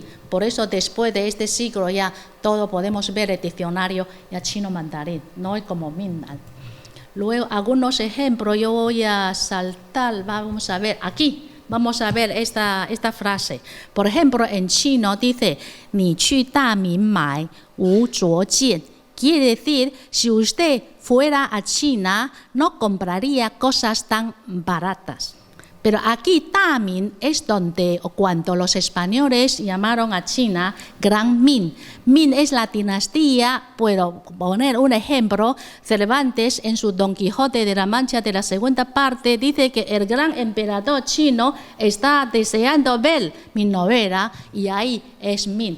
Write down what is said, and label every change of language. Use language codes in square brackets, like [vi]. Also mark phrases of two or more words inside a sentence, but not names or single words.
[es] Por eso después de este siglo ya todo podemos ver el diccionario ya chino mandarín, no es como Minnan. Luego algunos ejemplos, yo voy a saltar, vamos a ver aquí. Vamos a ver esta frase. Por ejemplo, en chino dice, [nan] 你去大明买无着件. [es] Quiere decir, si usted fuera a China, no compraría cosas tan baratas. Pero aquí Damin es donde, o cuando los españoles llamaron a China Gran Ming. Ming es la dinastía, puedo poner un ejemplo, Cervantes en su Don Quijote de la Mancha de la segunda parte dice que el gran emperador chino está deseando ver mi novela y ahí es Ming.